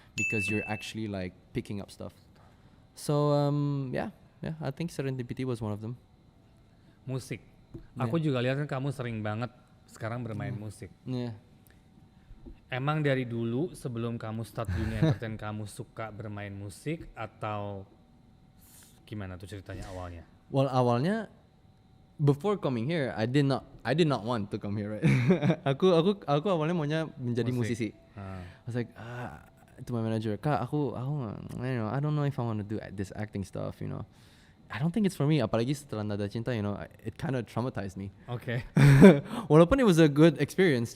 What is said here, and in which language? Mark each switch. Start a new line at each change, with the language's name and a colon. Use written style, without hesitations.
English: because you're actually like picking up stuff. So yeah, I think Serendipity was one of them.
Indonesian: Musik. Aku juga lihat kan kamu sering banget sekarang bermain musik.
English: Yeah.
Indonesian: Emang dari dulu sebelum kamu start dunia entertain kamu suka bermain musik atau gimana tuh ceritanya awalnya?
English: Well,
Indonesian: awalnya
English: before coming here, I did not want to come here, right?
Indonesian: aku awalnya maunya menjadi Musik. musisi.
English: I was like, to my manager, Kak, I don't know if I want to do this acting stuff, you know. I don't think it's for me.
Indonesian: Apalagi setelah Nada Cinta,
English: you know, it kind of traumatized me.
Indonesian: Oke. Walaupun
English: it was a good experience,